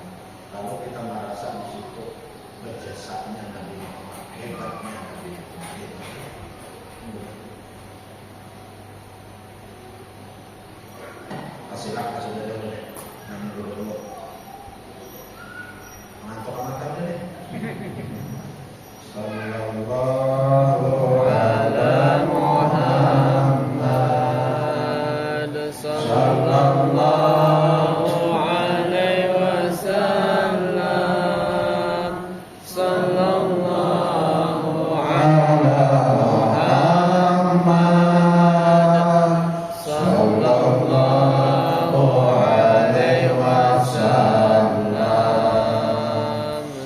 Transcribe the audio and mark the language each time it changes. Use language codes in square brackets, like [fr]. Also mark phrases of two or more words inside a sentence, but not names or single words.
[id] Lalu kita merasa di situ berjasanya Nabi Muhammad, hebatnya Nabi Muhammad. Masih silap sudah dulu deh. Nanya dulu. Ngantuk amat aja deh. [ar] صلى الله على محمد صلى الله عليه وسلم صلى الله على محمد صلى الله عليه وسلم